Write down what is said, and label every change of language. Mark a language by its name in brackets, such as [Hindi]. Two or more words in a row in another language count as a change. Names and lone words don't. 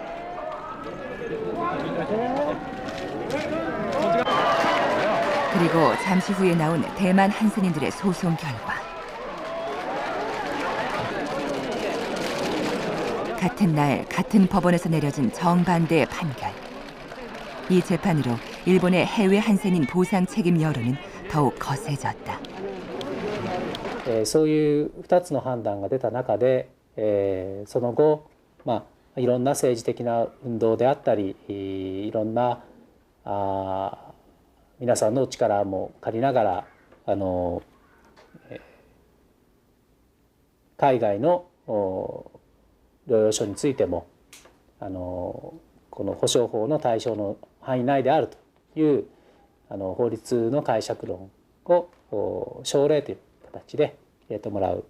[Korean] 그리고 잠시 후에 나온 대만 한센인들의 소송 결과. 같은 날 같은 법원에서 내려진 정반대의 판결. 이 재판으로 일본의 해외 한센인 보상 책임 여론은 더욱 거세졌다. [Japanese] そういう2つの判断が出た中で、その後、いろんな政治的な運動であったり、いろんな皆さんの力も借りながら海外の療養所についてもこの保障法の対象の範囲内であるという法律の解釈論を奨励という形で入れてもらう。